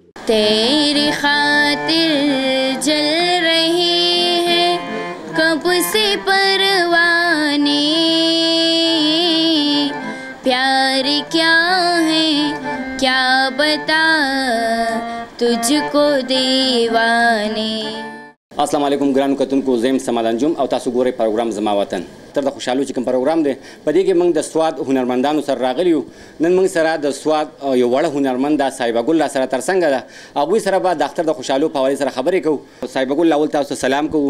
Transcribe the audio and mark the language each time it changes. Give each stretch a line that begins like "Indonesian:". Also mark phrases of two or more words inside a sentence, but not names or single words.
Hindi: तेरी खातिर जल रही है कब से परवाने, प्यार क्या है क्या बता तुझको दीवाने।
Arabic: السلام علیکم
Pashto: ګرانو کتونکو زم سمادان جوم او تاسو ګورئ پروګرام زما وطن تر د خوشحالو چې کوم پروګرام دی په دې کې موږ د سواد هنرمندانو سره راغلی یو. نن موږ سره د سواد یو وړه هنرمنده صاحبه ګل سره ترڅنګ ده. هغوی سره به د اختر د خوشحالو په حوالې سره خبرې کوو. صاحبه ګل اول تاسو سلام کوو.